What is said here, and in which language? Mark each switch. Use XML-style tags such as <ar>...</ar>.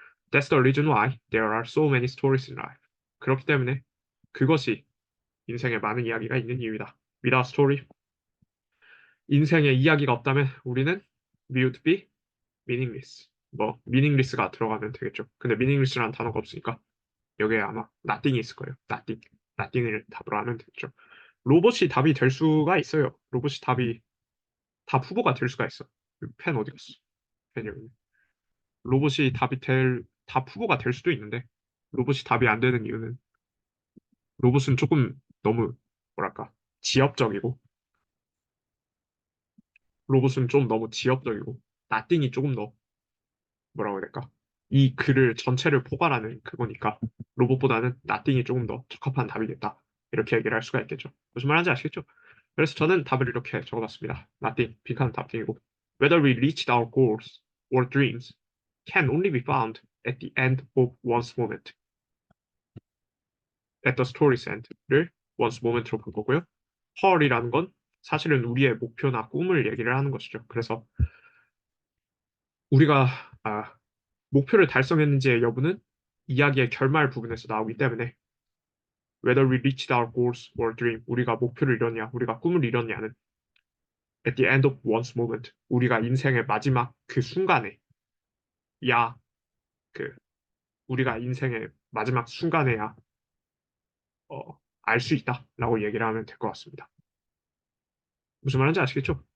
<en>That's the reason why there are so many stories in life.</en> <ko>그렇기 때문에 그것이 인생에 많은 이야기가 있는 이유이다.</ko> <en>Without story,</en> <ko>인생에 이야기가 없다면 우리는</ko> <en>we would be meaningless.</en> <ko>meaningless가 들어가면 되겠죠. 근데 meaningless라는 단어가 없으니까 여기에 아마 nothing이 있을 거예요. nothing을 답으로 하면 되겠죠. 로봇이 답이 될 수가 있어요. 로봇이 답이 답 후보가 될 수가 있어. 펜 어디 갔어? 펜이 여기. 로봇이 답 후보가 될 수도 있는데 로봇이 답이 안 되는 이유는 로봇은 조금 너무 뭐랄까 지엽적이고 로봇은 좀 너무 지엽적이고 나띵이 조금 더 뭐라고 해야 될까? 이 글을 전체를 포괄하는 그거니까 로봇보다는 나띵이 조금 더 적합한 답이겠다. 이렇게 얘기를 할 수가 있겠죠. 무슨 말인지 아시겠죠? 그래서 저는 답을 이렇게 적어봤습니다.</ko> <en>Nothing,</en> <ko>빈칸 답ting이고</ko> <en>Whether we reached our goals or dreams can only be found at the end of one's moment. At the story's end</en> <ko>를 one's moment로 볼 거고요. her이라는 건 사실은 우리의 목표나 꿈을 얘기를 하는 것이죠. 그래서 우리가 아, 목표를 달성했는지의 여부는 이야기의 결말 부분에서 나오기 때문에</ko> <en>whether we reached our goals or dream</en> <ko>우리가 목표를 이뤘냐 우리가 꿈을 이뤘냐는</ko> <en>at the end of one's moment</en> <ko>우리가 인생의 마지막 그 순간에 야 그 우리가 인생의 마지막 순간에야 알 수 있다라고 얘기를 하면 될 것 같습니다. 무슨 말인지 아시겠죠?</ko>